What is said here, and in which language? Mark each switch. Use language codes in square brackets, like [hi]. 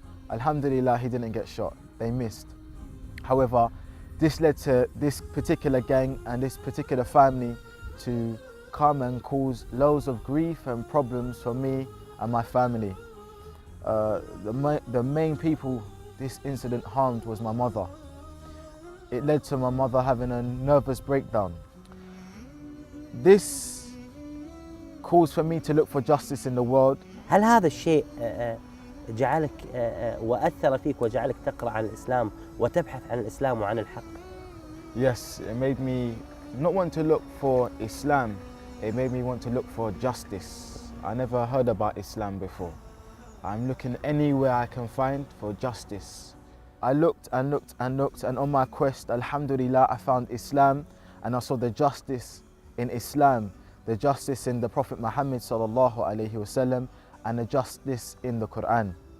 [en] Alhamdulillah, he didn't get shot, they missed. However, this led to this particular gang and this particular family to come and cause loads of grief and problems for me and my family. The main people this incident harmed was my mother. It led to my mother having a nervous breakdown. This caused for me to look for justice in the world. [ar] هل هذا الشيء جعلك وأثر فيك وجعلك تقرأ عن الإسلام وتبحث عن الإسلام وعن الحق؟ [en] Yes, it made me not want to look for Islam, it made me want to look for justice. I never heard about Islam before. I'm looking anywhere I can find for justice. I looked and looked and looked, and on my quest, alhamdulillah, I found Islam, and I saw the justice in Islam, the justice in the Prophet Muhammad sallallahu alaihi wasallam, and the justice in the Quran.